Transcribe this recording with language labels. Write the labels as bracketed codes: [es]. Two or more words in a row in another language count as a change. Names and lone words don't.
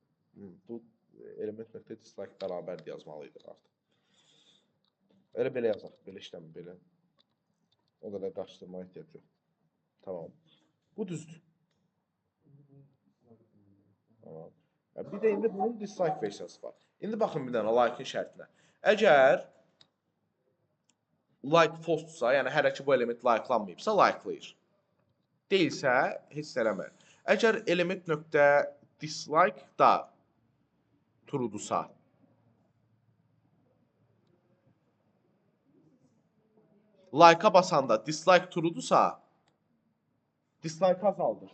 [az] Bu element nöqtə dislike bərabərdir yazmalıydıq artıq. Elə belə yazaq, belə işləmir, belə. O qədər qarışdırmaya ehtiyac yox. Tamam. Bu düzdür. Tamam. Bir də indi bunun dislike versiyası var. İndi baxın bir dənə like-in şərtinə. Əgər like false-dursa, yəni hələ ki bu element like-lanmayıbsa, like-layır. Deyilsə, heç nə eləmir. Əgər element nöqtə dislike da true-dursa, like-a basanda dislike true-dursa, dislike azaldır.